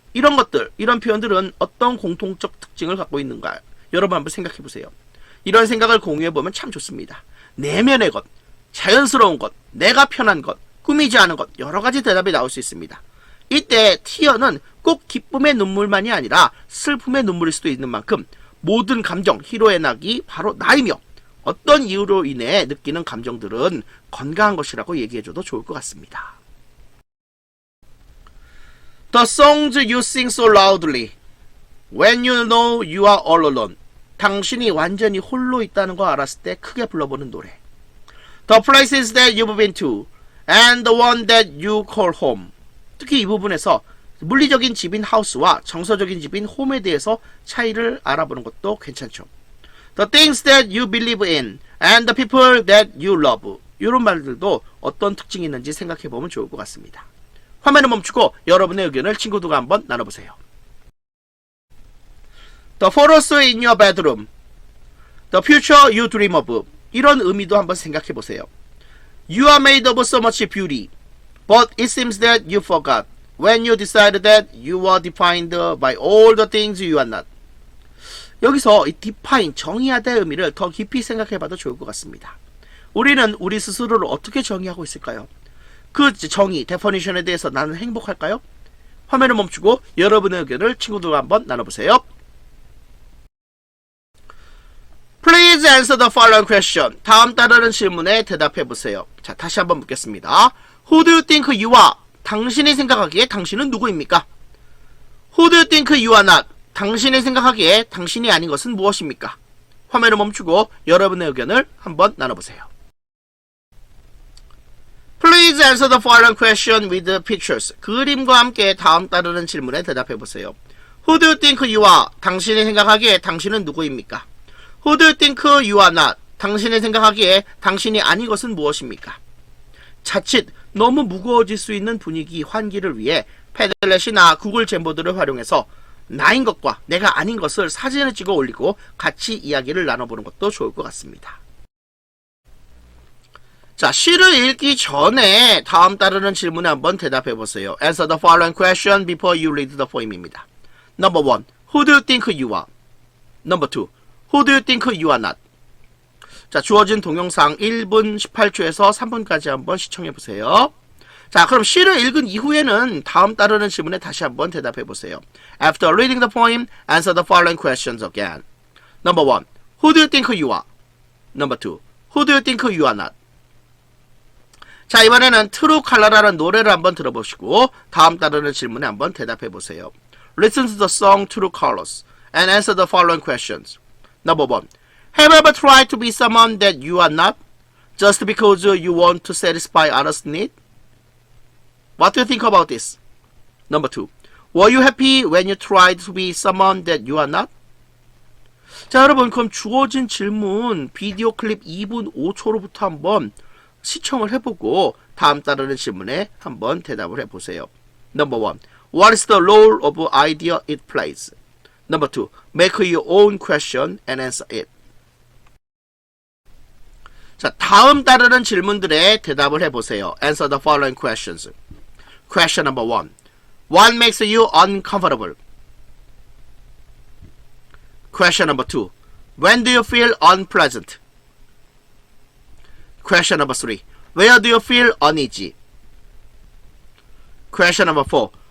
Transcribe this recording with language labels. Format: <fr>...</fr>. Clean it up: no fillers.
<ko>이런 것들, 이런 표현들은 어떤 공통적 특징을 갖고 있는가? 여러분 한번 생각해 보세요. 이런 생각을 공유해 보면 참 좋습니다. 내면의 것, 자연스러운 것, 내가 편한 것, 꾸미지 않은 것, 여러 가지 대답이 나올 수 있습니다. 이때 티어는 꼭 기쁨의 눈물만이 아니라 슬픔의 눈물일 수도 있는 만큼 모든 감정, 희로의 낙이 바로 나이며 어떤 이유로 인해 느끼는 감정들은 건강한 것이라고 얘기해줘도 좋을 것 같습니다.</ko> <en>The songs you sing so loudly when you know you are all alone.</en> <ko>당신이 완전히 홀로 있다는 거 알았을 때 크게 불러보는 노래.</ko> <en>The places that you've been to and the one that you call home.</en> <ko>특히 이 부분에서 물리적인 집인 하우스와 정서적인 집인 홈에 대해서 차이를 알아보는 것도 괜찮죠.</ko> <en>The things that you believe in and the people that you love.</en> <ko>이런 말들도 어떤 특징이 있는지 생각해보면 좋을 것 같습니다. 화면을 멈추고 여러분의 의견을 친구들과 한번 나눠보세요.</ko> <en>The photos in your bedroom. The future you dream of.</en> <ko>이런 의미도 한번 생각해보세요.</ko> <en>You are made of so much beauty, but it seems that you forgot when you decided that you are defined by all the things you are not.</en> <ko>여기서 이 define, 정의하다의 의미를 더 깊이 생각해봐도 좋을 것 같습니다. 우리는 우리 스스로를 어떻게 정의하고 있을까요? 그 정의, definition에 대해서 나는 행복할까요? 화면을 멈추고 여러분의 의견을 친구들과 한번 나눠보세요.</ko> <en>Please answer the following question.</en> <ko>다음 따르는 질문에 대답해보세요. 자, 다시 한번 묻겠습니다.</ko> <en>Who do you think you are?</en> <ko>당신이 생각하기에 당신은 누구입니까?</ko> <en>Who do you think you are not?</en> <ko>당신이 생각하기에 당신이 아닌 것은 무엇입니까? 화면을 멈추고 여러분의 의견을 한번 나눠보세요.</ko> <en>Please answer the following question with pictures.</en> <ko>그림과 함께 다음 따르는 질문에 대답해보세요.</ko> <en>Who do you think you are?</en> <ko>당신이 생각하기에 당신은 누구입니까?</ko> <en>Who do you think you are not?</en> <ko>당신이 생각하기에 당신이 아닌 것은 무엇입니까? 자칫 너무 무거워질 수 있는 분위기, 환기를 위해 패들렛이나 구글 잼보드를 활용해서 나인 것과 내가 아닌 것을 사진을 찍어 올리고 같이 이야기를 나눠보는 것도 좋을 것 같습니다. 자, 시를 읽기 전에 다음 따르는 질문에 한번 대답해보세요.</ko> <en>Answer the following question before you read the poem입니다. Number 1. Who do you think you are? Number 2. Who do you think you are not?</en> <ko>자, 주어진 동영상 1분 18초에서 3분까지 한번 시청해보세요. 자, 그럼 시를 읽은 이후에는 다음 따르는 질문에 다시 한번 대답해보세요.</ko> <en>After reading the poem, answer the following questions again. Number 1. Who do you think you are? Number 2. Who do you think you are not?</en> <ko>자, 이번에는 트루 칼라라는 노래를 한번 들어보시고 다음 따르는 질문에 한번 대답해보세요.</ko> <en>Listen to the song True Colors and answer the following questions. Number 1. Have you ever tried to be someone that you are not just because you want to satisfy others' need? What do you think about this? Number 2. Were you happy when you tried to be someone that you are not?</en> <ko>자, 여러분, 그럼 주어진 질문 비디오 클립 2분 5초로부터 한번 시청을 해보고 다음 따르는 질문에 한번 대답을 해보세요.</ko> <en>Number 1. What is the role of idea it plays? Number 2. Make your own question and answer it.</en> <ko>자, 다음 따르는 질문들에 대답을 해보세요.</ko> <en>Answer the following questions. Question number 1. What makes you uncomfortable? Question number 2. When do you feel unpleasant? Question number 3. Where do you feel uneasy? Question number 4.</en>